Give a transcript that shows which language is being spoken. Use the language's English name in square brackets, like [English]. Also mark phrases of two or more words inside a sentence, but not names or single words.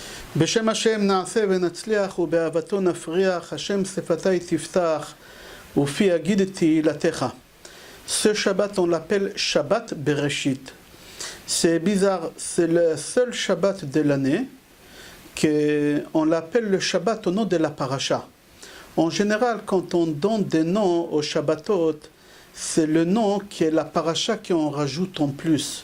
[Hebrew] בשם השם נעשה ונצליח ובאהבתו נפריח, השם שפתי תפתח ופי יגיד תהילתך. [French] Ce Shabbat, on l'appelle Shabbat Bereshit. C'est bizarre, c'est le seul Shabbat de l'année qu'on l'appelle le Shabbat au nom de la paracha. En général, quand on donne des noms aux Shabbatot, c'est le nom qui est la paracha qu'on rajoute en plus.